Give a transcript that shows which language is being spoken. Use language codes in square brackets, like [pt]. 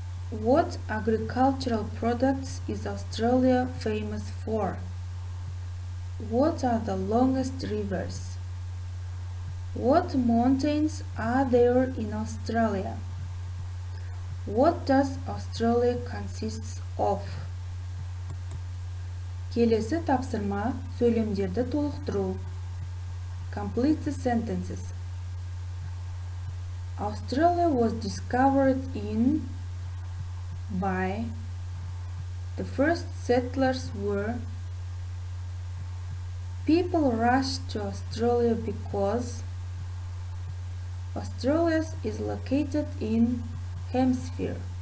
[en] What agricultural products is Australia famous for? What are the longest rivers? What mountains are there in Australia? What does Australia consist of? [kk] Келесі тапсырма сөйлемдерді толықтыру. [en] Complete the sentences. Australia was discovered in by the first settlers were. People rushed to Australia because Australia is located in hemisphere.